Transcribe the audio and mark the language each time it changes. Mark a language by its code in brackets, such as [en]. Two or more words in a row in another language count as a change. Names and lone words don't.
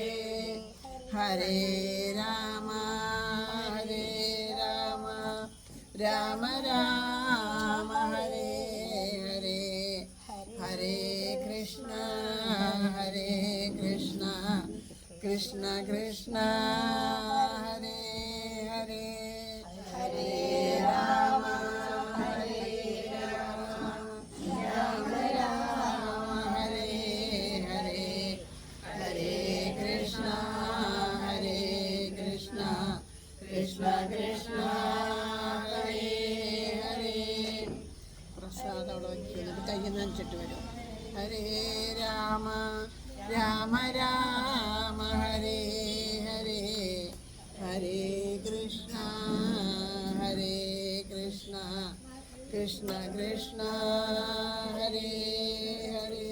[sa] ഹരേ രാമ രാമ രാമ ഹരേ ഹരേ, ഹരേ കൃഷ്ണ കൃഷ്ണ കൃഷ്ണ ഹരേ ഹരേ. ഹരേ രാമ രാമ ഹരേ ഹരേ, ഹരേ കൃഷ്ണ കൃഷ്ണ കൃഷ്ണ ഹരേ ഹരേ. [ml] പ്രസാദം അവിടെ വയ്ക്കുന്നത് കയ്യിൽ നനച്ചിട്ട് വരും. [sa] ഹരേ രാമ രാമ ഹരേ ഹരേ, ഹരേ കൃഷ്ണ കൃഷ്ണ കൃഷ്ണ ഹരേ ഹരേ.